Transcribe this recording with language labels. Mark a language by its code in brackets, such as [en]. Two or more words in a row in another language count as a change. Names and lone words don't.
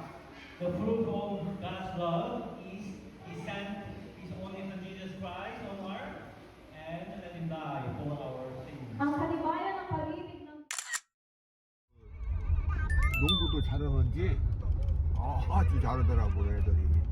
[en] The proof of God's love is He sent His only Son Jesus Christ on earth and let Him die for our sins. [tl] Ang katibayan ng pag-ibig ng [ko] 농구도 잘하는지 아주 잘하더라고 애들이.